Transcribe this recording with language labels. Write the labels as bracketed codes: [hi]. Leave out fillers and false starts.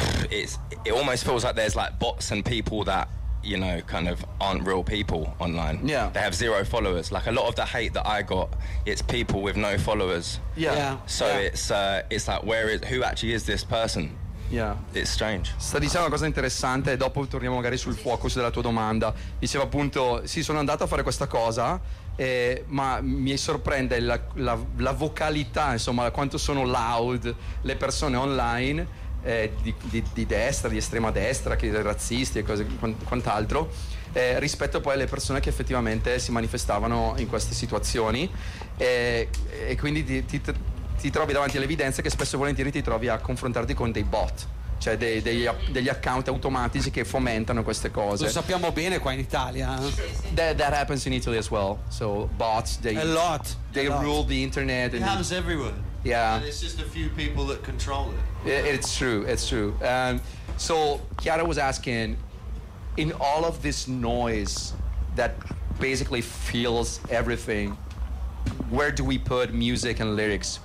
[en] It almost feels like there's like bots and people that, you know, kind of aren't real people online. Yeah. They have zero followers. Like a lot of the hate that I got, it's people with no followers. Yeah. So it's like, where is, who actually is this person? Yeah. It's strange. [it] Sta dicendo una cosa interessante e dopo torniamo magari sul focus della tua domanda. Diceva appunto, sì, sono andato a fare questa cosa, ma mi sorprende la vocalità, insomma, quanto sono loud le persone online di destra, di estrema destra, che razzisti e cose, quant'altro, rispetto poi alle persone che effettivamente si manifestavano in queste situazioni. E quindi ti trovi davanti all'evidenza che spesso e volentieri ti trovi a confrontarti con dei bot, cioè degli account automatici che fomentano queste cose. Lo sappiamo bene qua in Italia. [en] That happens in Italy as well. So bots, a lot. Rule the internet. It happens everywhere. Yeah. And it's just a few people that control it. It's true. So Chiara was asking, in all of this noise that basically fills everything, where do we put music and lyrics?